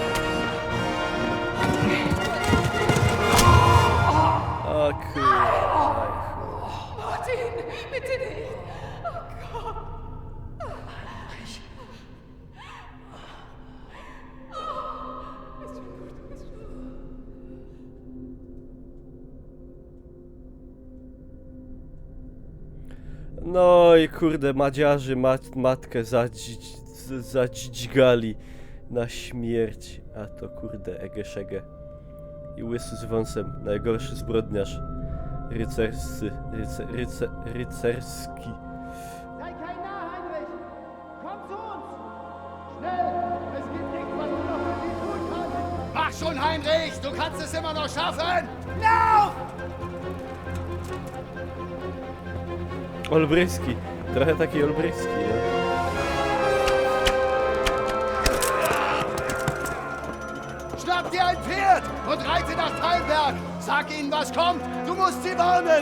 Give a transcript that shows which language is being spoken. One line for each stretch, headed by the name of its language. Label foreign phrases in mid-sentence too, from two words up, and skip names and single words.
Polish: O kurwa.
German: Martin, bitte nicht. Oh Gott.
Polish: No i kurde, Madziarzy matkę zadźgali na śmierć. A to kurde, Egeszege. I łysy z wąsem, najgorszy zbrodniarz. Rycerski.
German: Sei kein Narr, Heinrich! Komm zu uns! Schnell! Es gibt nichts, was du noch für sie tun kannst! Mach schon, Heinrich! Du kannst es immer noch schaffen! Lauf!
Polish: Olbryski. Trochę taki olbryski, no.
German: Schnapp dir ein Pferd und reite nach Teilberg! Sag ihnen, was kommt! Du musst sie warnen!